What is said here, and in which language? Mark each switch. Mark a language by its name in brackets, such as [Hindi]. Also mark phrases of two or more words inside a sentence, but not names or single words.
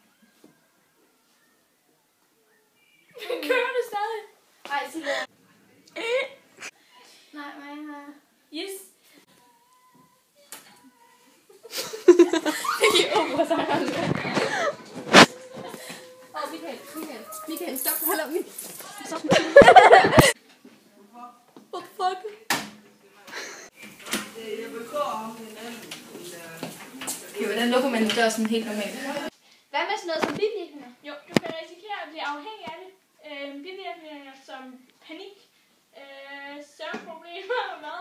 [Danish] Kører du stadig? Ej, sig det. Nej, nej. Yes. Michael, stop. Hold op. Stop. [English] What the fuck? [Danish] Okay, hvordan lukker man dør sådan helt normalt? Hvad med sådan noget som bivirkninger? Jo, du kan risikere at blive afhængig af det. Bivirkninger som panik, søvnproblemer og mad.